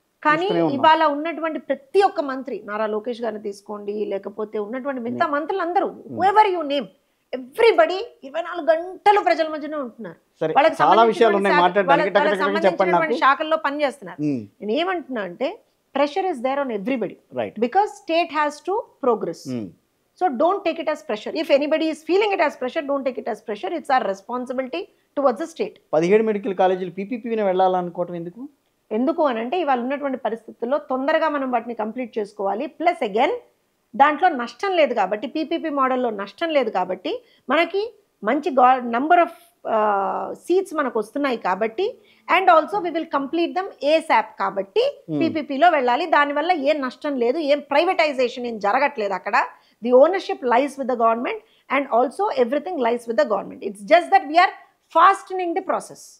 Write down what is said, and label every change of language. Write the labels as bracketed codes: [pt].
[te] కానీ ఇవాళ ఉన్నటువంటి ప్రతి ఒక్క మంత్రి, నారా లోకేష్ గారిని తీసుకోండి, లేకపోతే ఉన్నటువంటి మిగతా మంత్రులు అందరూ [en] ever you name, [te] ఎవ్రీబడి 24 గంటలు ప్రజల మధ్యనే ఉంటున్నారు. వాళ్ళకి సంబంధించినటువంటి శాఖల్లో పనిచేస్తున్నారు. నేను ఏమంటున్నా అంటే [en] Pressure is there on everybody because state has to progress. So don't take it as pressure. If anybody is feeling it as pressure, don't take it as pressure. It's our responsibility towards the state. [te] 17 medical కాలేజీలు పీపీపీని వెళ్ళాలనుకోవటం ఎందుకు అని అంటే ఇవాళ ఉన్నటువంటి పరిస్థితుల్లో తొందరగా మనం వాటిని కంప్లీట్ చేసుకోవాలి. ప్లస్ అగైన్ దాంట్లో నష్టం లేదు కాబట్టి, పీపీపీ మోడల్లో నష్టం లేదు కాబట్టి, మనకి మంచి నంబర్ ఆఫ్ సీట్స్ మనకు వస్తున్నాయి కాబట్టి, [en] and also we will complete them ASAP [te] కాబట్టి పీపీపీలో వెళ్ళాలి. దానివల్ల ఏం నష్టం లేదు, ఏం ప్రైవేటైజేషన్ ఏం జరగట్లేదు అక్కడ. [en] The ownership lies with the government and also everything lies with the government. It's just that we are fastening the process.